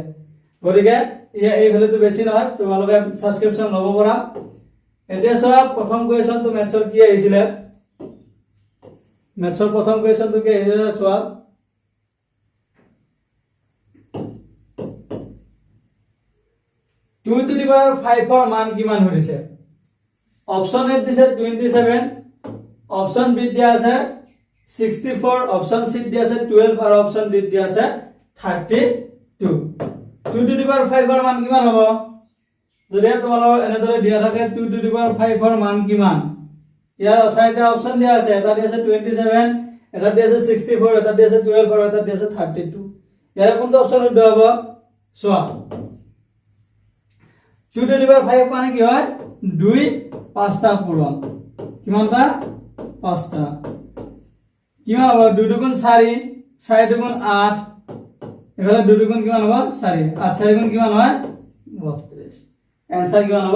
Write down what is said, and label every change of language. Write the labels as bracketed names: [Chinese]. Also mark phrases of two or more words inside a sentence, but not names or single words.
[Assamese] গতিকে এই ভ্যালুটো বেছি নহয়, তোমালোকে সাবস্ক্ৰিপচন ল'ব পাৰা। এতিয়া চোৱা প্ৰথম কুৱেশ্যনটো মেথছৰ কি আহিছিলে। মেথছৰ প্ৰথম কুৱেশ্যনটো কি আহিছিলে চোৱা। [English] 2 to the power 5 [Assamese] ৰ মান কিমান হৈছে? অপচন এ দিছে 27, অপচন বি দিয়া আছে 64, অপচন সি দিয়া আছে 12 আৰু অপচন ডি দিয়া আছে 32। [English] 2 to the power 5 [Assamese] ৰ মান কিমান হ'ব? যদি তোমালোকৰ এনেদৰে দিয়া থাকে [English] 2 to the power 5 [Assamese] ৰ মান কিমান? ইয়াৰ চাৰিটা অপচন দিয়া আছে, এটা দিয়া আছে 27, এটা দিয়া আছে 64, এটা দিয়া আছে 12 আৰু এটা দিয়া আছে 32। ইয়াৰ কোনটো অপচন শুদ্ধ হ'ব? চোৱা [English] 2 to the power 5 [Assamese] মানে কি হয়? 2 5টা পূৰণ। কিমানটা? 5টা। কিমান হ'ব? 2 দুগুণ 4, 4 দুগুণ 8, এফালে 2 দুগুণ কিমান হ'ব? 4, 8 4 গুণ কিমান হয়? 32। এনসার কিমান হ'ব?